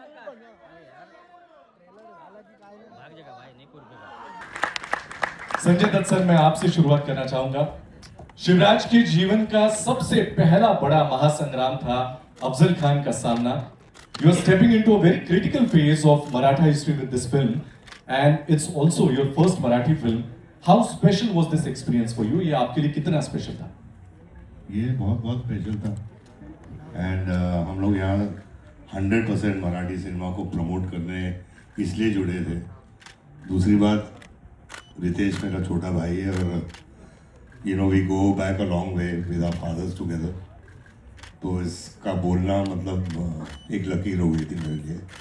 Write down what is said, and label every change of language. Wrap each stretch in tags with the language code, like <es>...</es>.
<hi>भाग जाएगा भाई नहीं कुर्बे संजय दत्त सर, मैं आपसे शुरुआत करना चाहूंगा। शिवराज के जीवन का सबसे पहला बड़ा महासंग्राम था अफजल खान का सामना।</hi> <en>You are stepping into a very critical phase of Maratha history with this film, and it's also your first Marathi film. How special was this experience for you?</en> <hi>ये आपके लिए कितना स्पेशल था? ये बहुत बहुत स्पेशल था एंड हम लोग यहाँ 100% मराठी सिनेमा को प्रमोट करने इसलिए जुड़े थे। दूसरी बात, रितेश मेरा छोटा भाई है और</hi> <en>you know we go back a long way with our fathers together,</en> <hi>तो इसका बोलना मतलब एक लकीर हो गई थी मेरे लिए।</hi>